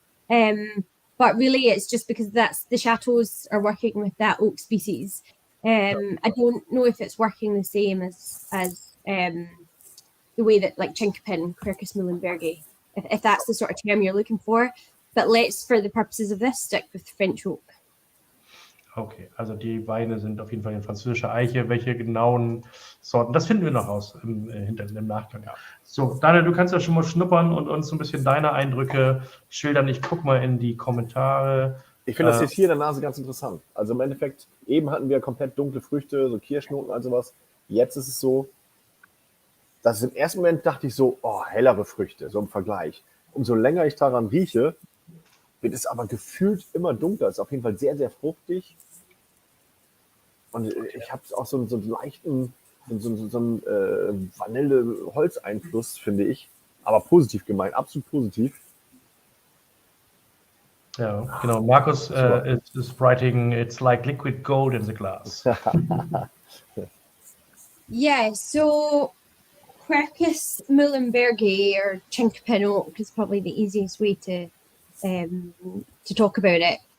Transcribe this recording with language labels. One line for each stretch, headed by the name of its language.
English: But really, it's just because that's the chateaus are working with that oak species. I don't know if it's working the same as the way that like Chinkapin, Quercus Muhlenbergi, if that's the sort of term you're looking for. But let's, for the purposes of this, stick with French oak.
German: Okay, also die Weine sind auf jeden Fall in französischer Eiche. Welche genauen Sorten, das finden wir noch raus im Nachgang. Ja. So, Daniel, du kannst ja schon mal schnuppern und uns so ein bisschen deine Eindrücke schildern. Ich gucke mal in die Kommentare. Ich finde das jetzt hier in der Nase ganz interessant. Also im Endeffekt, eben hatten wir komplett dunkle Früchte, so Kirschnoten und sowas. Jetzt ist es so, dass im ersten Moment dachte ich so, oh, hellere Früchte, so im Vergleich. Umso länger ich daran rieche, wird es aber gefühlt immer dunkler. Es ist auf jeden Fall sehr, sehr fruchtig. Und ich habe auch so einen leichten, so einen Vanille-Holzeinfluss, finde ich. Aber positiv gemeint, absolut positiv. Ja, genau.
English: Markus is writing, it's like liquid gold in the glass. Yeah, so Quercus Muhlenbergi or Chinkapin oak is probably the easiest way to talk about it.